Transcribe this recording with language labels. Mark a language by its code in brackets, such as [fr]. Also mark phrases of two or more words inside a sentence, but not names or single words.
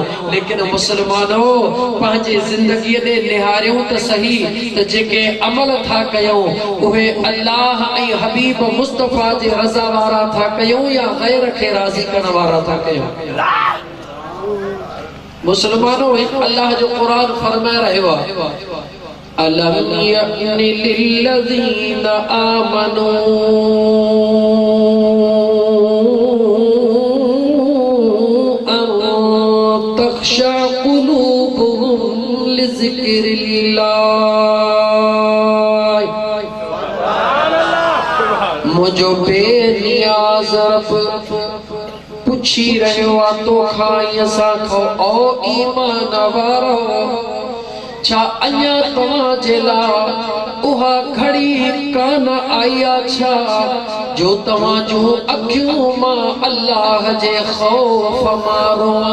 [sd] लेकिन मुसलमानो, पंहिंजे ज़िंदगीअ ॾे निहारियूं त सही त जेके अमल था कयूं उहे अल्लाह ऐं हबीब मुस्तफ़ा जे रज़ा वारा था कयूं या ग़ैर खे राज़ी करण वारा था कयूं। मुसलमानो, अल्लाह जो क़ुरान फरमाए रहियो आहे, [ar] ألم يأن للذين آمنوا أن تخشع قلوبهم لذكر الله. [sd] मुझो बेनियाज़ रब पुछी रहियो आहे तोखां असां खां, ओ ईमान वारो, छा अञा तव्हां जे लाइ उहा घड़ी कान आई छा जो तव्हां जो अखियूं मां अल्लाह जे खौफ मारो